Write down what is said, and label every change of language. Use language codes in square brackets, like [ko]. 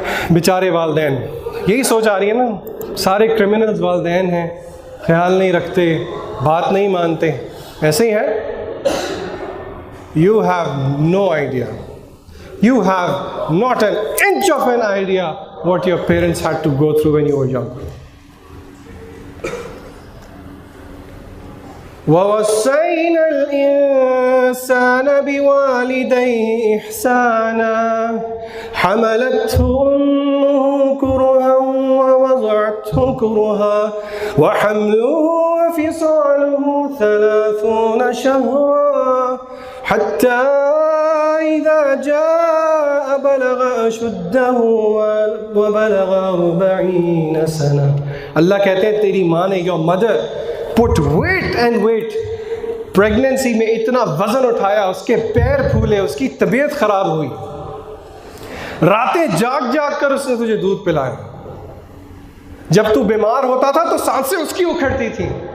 [ur] بیچارے والدین، یہی سوچ آ رہی ہے نا، سارے کرمنلز والدین ہیں، خیال نہیں رکھتے، بات نہیں مانتے، ایسے ہی ہے۔ [en] You have no idea. You have not an inch of an idea what your parents had to go through when you were young. [ar] وَوَصَّيْنَا الْإِنسَانَ بِوَالِدَيْهِ إِحْسَانًا حَمَلَتْهُ أُمُّهُ كُرْهًا وَوَضَعَتْهُ كُرْهًا وَحَمْلُهُ وَفِصَالُهُ 30 شهرا حتى إذا جاء بلغ أشده وبلغ 40 سنة. [ur] اللہ کہتے ہیں تیری ماں نے, [en] your mother put weight and weight, [ur] pregnancy میں اتنا وزن اٹھایا, اس کے پیر پھولے, اس کی طبیعت خراب ہوئی, راتیں جاگ جاگ کر اس نے تجھے دودھ پلایا. جب تو بیمار ہوتا تھا تو سانسیں اس کی اکھڑتی تھی.